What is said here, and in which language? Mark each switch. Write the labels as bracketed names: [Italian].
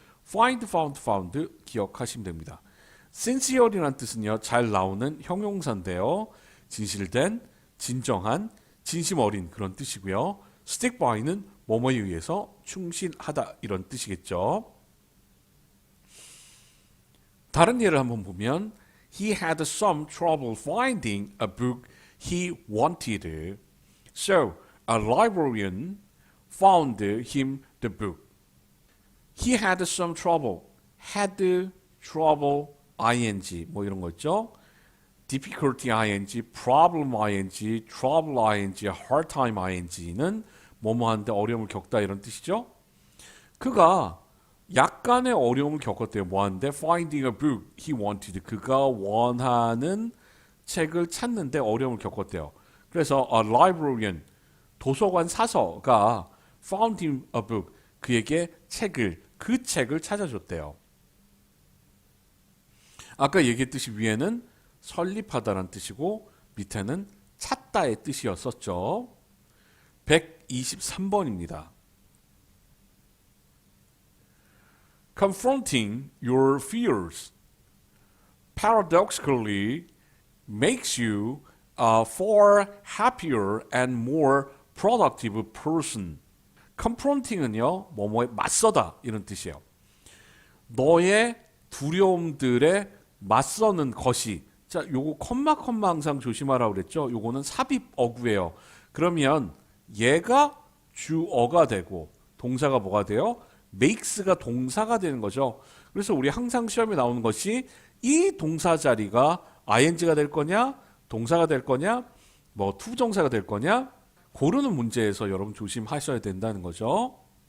[Korean] find, found 기억하시면 됩니다. sincere이라는 뜻은요, 잘 나오는 형용사인데요. 진실된, 진정한, 진심 어린 그런 뜻이고요. stick by는 뭐뭐에 의해서 충실하다 이런 뜻이겠죠. 다른 예를 한번 보면 [English] He had some trouble finding a book he wanted. So a librarian found him the book. He had some trouble. [Korean] had trouble ing 뭐 이런 거 있죠. difficulty ing, problem ing, trouble ing, hard time ing는 뭐뭐 하는데 어려움을 겪다 이런 뜻이죠. 그가 약간의 어려움을 겪었대요. 뭐 하는데? [English] finding a book he wanted. [Korean] 그가 원하는 책을 찾는데 어려움을 겪었대요. 그래서 a librarian, 도서관 사서가 [English] found him a book. [Korean] 그에게 그 책을 찾아줬대요. 아까 얘기했듯이 위에는 설립하다라는 뜻이고 밑에는 찾다의 뜻이었었죠. 123번입니다. [English] Confronting your fears paradoxically makes you a far happier and more productive person. confronting은요, [Korean] 뭐뭐에 맞서다 이런 뜻이에요. 너의 두려움들에 맞서는 것이. 자, 요거 컴마 항상 조심하라고 그랬죠. 요거는 삽입 어구예요. 그러면 얘가 주어가 되고 동사가 뭐가 돼요? makes가 동사가 되는 거죠. 그래서 우리 항상 시험에 나오는 것이 이 동사 자리가 ing가 될 거냐, 동사가 될 거냐, 뭐 투부정사가 될 거냐, 고르는 문제에서 여러분 조심하셔야 된다는 거죠.